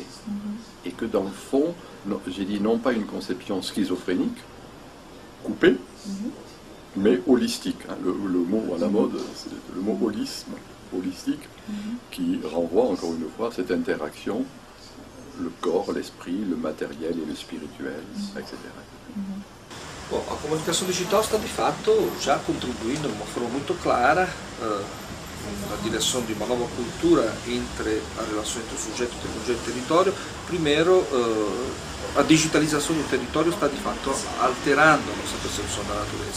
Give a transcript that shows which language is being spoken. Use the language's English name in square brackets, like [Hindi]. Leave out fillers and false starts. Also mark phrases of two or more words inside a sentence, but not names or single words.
[French] Et que dans le fond, j'ai dit non pas une conception schizophrénique, coupée, mais holistique. Hein. Le mot à la mode, c'est le mot holisme, holistique, qui renvoie encore une fois à cette interaction, le corps, l'esprit, le matériel e lo spirituel, etc. [Portuguese] Bom, a comunicação digital está de fato já contribuindo de uma forma muito clara na direção de uma nova cultura entre a relação entre o sujeito, tecnologia e território. Primeiro, a digitalização do território está de fato alterando a nossa percepção da natureza.